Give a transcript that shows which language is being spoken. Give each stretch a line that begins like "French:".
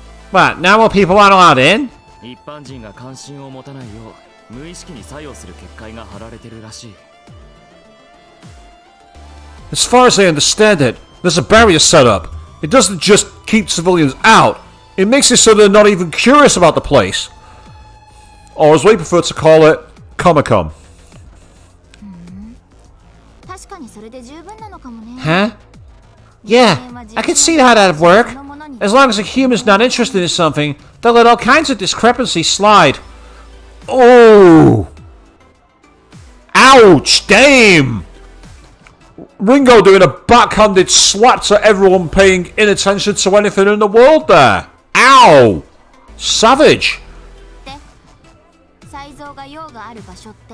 English: What, normal people aren't allowed in?
Japanese: 一般人が関心を持たないよう無意識に作用する結界が張られてるらしい。
English: As far as I understand it, there's a barrier set up. It doesn't just keep civilians out, it makes it so they're not even curious about the place. Or as we prefer to call it, Comic-Con.
Japanese: 確かにそれで十分なのかもね。
English: Huh? Yeah, I can see how that'd work. As long as a human's not interested in something, they'll let all kinds of discrepancies slide. Oh! Ouch! Damn! Ringo doing a backhanded slap to everyone paying inattention to anything in the world there. Ow! Savage!
Japanese: で、才蔵が用がある場所って。